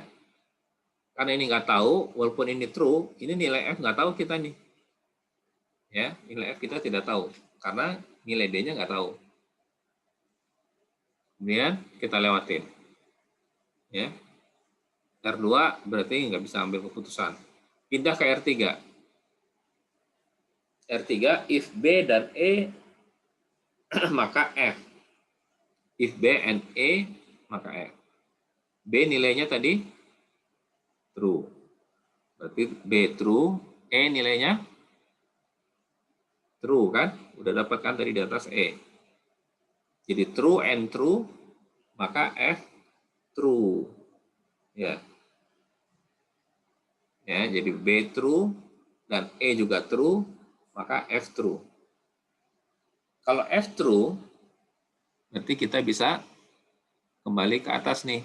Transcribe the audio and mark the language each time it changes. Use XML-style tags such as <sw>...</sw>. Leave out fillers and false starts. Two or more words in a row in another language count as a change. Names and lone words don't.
<id>Karena ini nggak tahu, walaupun ini true, ini nilai F nggak tahu kita nih. Ya, nilai F kita tidak tahu. Karena nilai D-nya nggak tahu. Kemudian kita lewatin. Ya. R2 berarti nggak bisa ambil keputusan. Pindah ke R3. R3, if B dan E, maka F.</id> <en>If B and E,</en> <id>maka F. B nilainya tadi true. Berarti B true, E nilainya true kan? Udah dapatkan tadi di atas E.</id> <en>Jadi true and true,</en> <id>maka F true. Ya. Ya, jadi B true dan E juga true, maka F true. Kalau F true, berarti kita bisa kembali ke atas nih.</id>